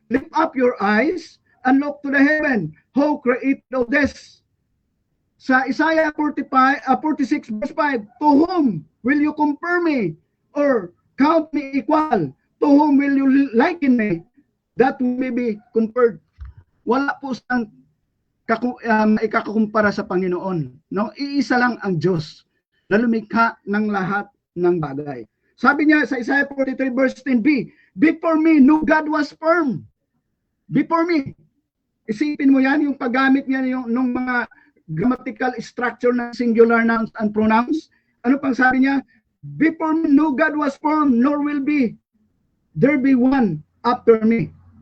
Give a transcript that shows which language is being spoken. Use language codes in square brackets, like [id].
[en] Lift up your eyes and look to the heaven. Who created all this? Sa Isaiah 46 verse 5, to whom will you compare me or count me equal? To whom will you liken me? That may be compared. [tl] Wala po siyang ikakakumpara sa Panginoon. No? Iisa lang ang Diyos na lumikha ng lahat ng bagay. Sabi niya sa [en] Isaiah 43 verse 10b, before me, no God was firm. Before me. [tl] Isipin mo yan, yung paggamit niya ng mga [en] grammatical structure [tl] ng [en] singular nouns and pronouns. [tl] Ano pang sabi niya? [en] Before me, no God was firm, nor will be. There be one after me.